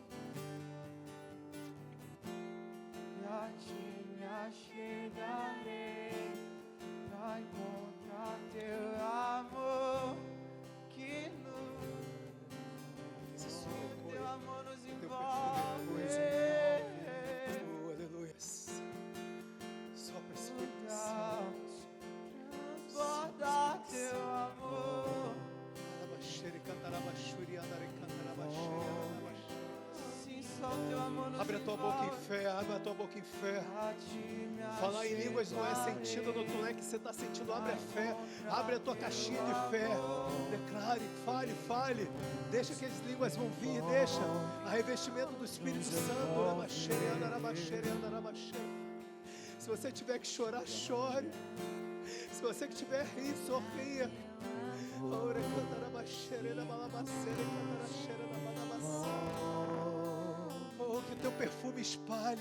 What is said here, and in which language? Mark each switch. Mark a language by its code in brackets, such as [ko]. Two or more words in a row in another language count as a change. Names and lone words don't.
[pt] E a ti me achegarei pra encontrar teu amor que nos, teu amor nos envolve. Oh, aleluia. Sopra, Espírito Santo. Transborda teu amor. Alabaxere, cantarabachuri, andare, cantarabaxere, alabaxere. Sim, só teu amor nos Abre a tua boca em envolve. fé, abre a tua boca em fé. A ti me Falar em línguas não é sentido, não é que você está sentindo. Abre a fé, abre a tua caixinha de fé. Declare, fale, fale. Deixa que as línguas vão vir, deixa. A revestimento do Espírito Santo. Alabaxere, andarabaxere, andarabaxere. Se você tiver que chorar, chore. Se você que tiver rir, sorria. Ora, cantarabaxere, balabacere, cantaraxere, balabacere. Oh, que o teu perfume espalhe.